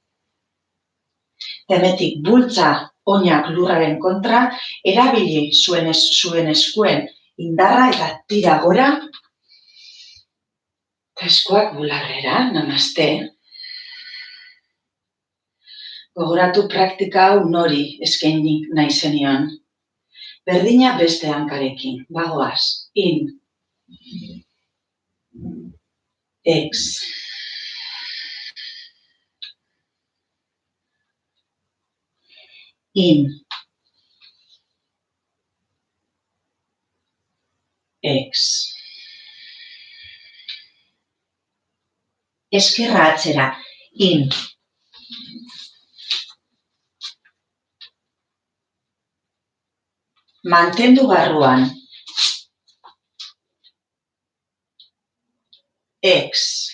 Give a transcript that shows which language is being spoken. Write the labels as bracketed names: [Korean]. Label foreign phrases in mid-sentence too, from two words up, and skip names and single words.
[Basque] Hemetik bultza oinak lurraren kontra, erabili zuen eskuen indarra eta tira gora, eta eskuak bularrera, namaste. Gogoratu praktika hau nori eskaini nahi zenion. Berdina beste hankarekin, bagoaz, in, ex. In, ex. Eskerra atzera, in. Mantendu barruan. Ex.